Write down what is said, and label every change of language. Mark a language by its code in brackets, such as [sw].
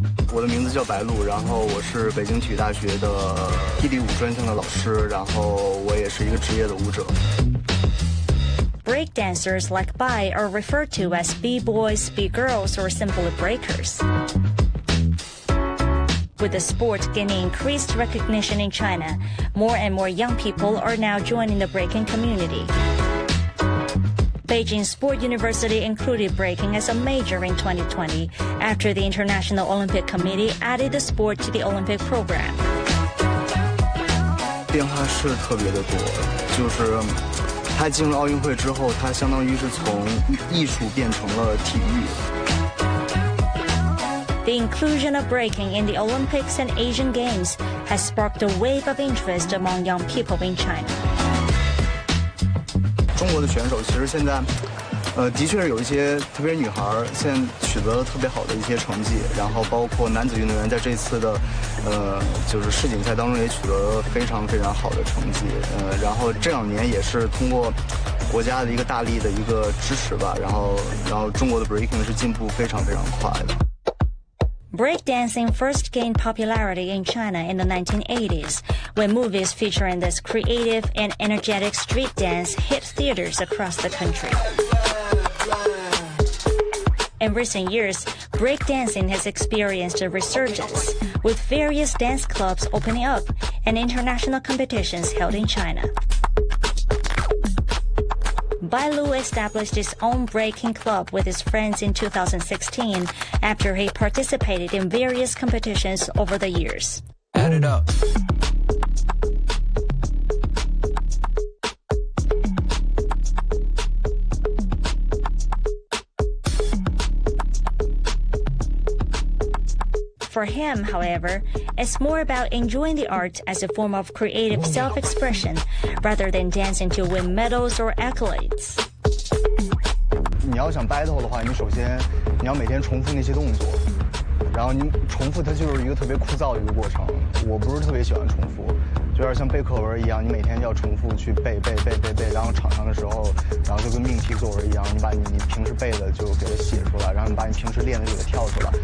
[en] I am [zh] 白鹿，然后我是北京体育大学的霹雳舞专项的老师，然后我也是一个职业的舞者。 [en] Breakdancers like Bai are referred to as B-boys, B-girls, or simply breakers. With the sport gaining increased recognition in China, more and more young people are now joining the breaking community. Beijing Sport University included breaking as a major in 2020 after the International Olympic Committee added the sport to the Olympic program. [zh] 变化是特别的多，就是他进入奥运会之后，他相当于是从艺术变成了体育。 [en] The inclusion of breaking in the Olympics and Asian Games has sparked a wave of interest among young people in China. [zh] 中国的选手其实现在，的确是有一些，特别是女孩现在取得了特别好的一些成绩，然后包括男子运动员在这次的，就是世锦赛当中也取得了非常非常好的成绩，然后这2年也是通过国家的一个大力的一个支持吧，然后中国的 breaking 是进步非常非常快的。 [en] Breakdancing first gained popularity in China in the 1980s, when movies featuring this creative and energetic street dance hit theaters across the country. In recent years, breakdancing has experienced a resurgence, with various dance clubs opening up and international competitions held in China. Bai Lu established his own breaking club with his friends in 2016 after he participated in various competitions over the years. Add it up. For him, however, it's more about enjoying the art as a form of creative self-expression rather than dancing to win medals or accolades. [zh] 你要想 battle 的话，你首先你要每天重复那些动作，然后你重复它就是一个特别枯燥的一个过程。我不是特别喜欢重复，就有点像背课文一样，你每天要重复去背，然后场上的时候，然后就跟命题作文一样，你把你平时背的就给它写出来，然后你把你平时练的就给它跳出来。